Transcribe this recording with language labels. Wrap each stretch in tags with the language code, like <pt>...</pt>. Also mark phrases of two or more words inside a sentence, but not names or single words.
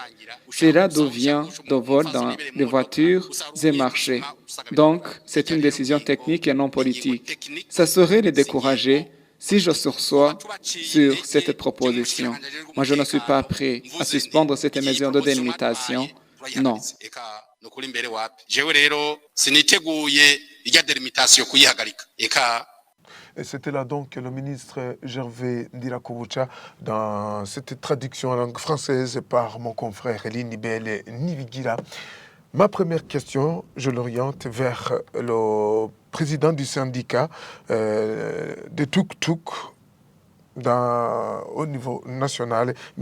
<fr>C'est là d'où vient le vol dans les voitures et marchés. Donc, c'est une décision technique et non politique. Ça serait les décourager si je sursois sur cette proposition. Moi, je ne suis pas prêt à suspendre cette mesure de délimitation Non.</fr> <rn>eka nukuri imbere wapi jewe rero siniteguye irya delimitation kuyihagarika eka.</rn> <fr>Et c'était là donc le ministre Gervais Ndirakobucha dans cette traduction en langue française par mon confrère Eline Nibele Nivigira. Ma première question, je l'oriente vers le président du syndicat de Tuk-Tuk au niveau national, M.</fr>